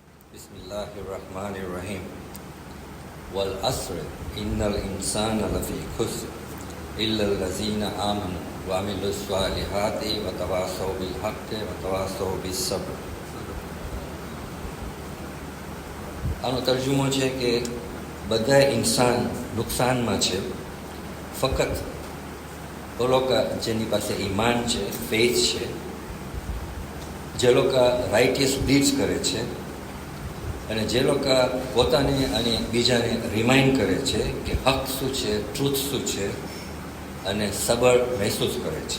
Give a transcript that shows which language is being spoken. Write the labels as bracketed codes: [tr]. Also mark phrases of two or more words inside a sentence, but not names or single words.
[ar] بسم الله الرحمن الرحيم والعصر إن الإنسان لفي خسر إلا الذين آمنوا وعملوا الصالحات وتواصوا بالحق وتواصوا بالصبر. [gu] આનો તર્જુમો છે કે બધા ઇન્સાન નુકસાનમાં છે, ફક્ત [hi] वो लोग [gu] જેની પાસે ઈમાન છે, ફેથ છે, જે લોકો [en] righteous deeds [gu] કરે છે અને જે લોકો પોતાને અને બીજાને રિમાઇન્ડ કરે છે કે હક શું છે, ટ્રુથ શું છે અને સબર મહેસૂસ કરે છે.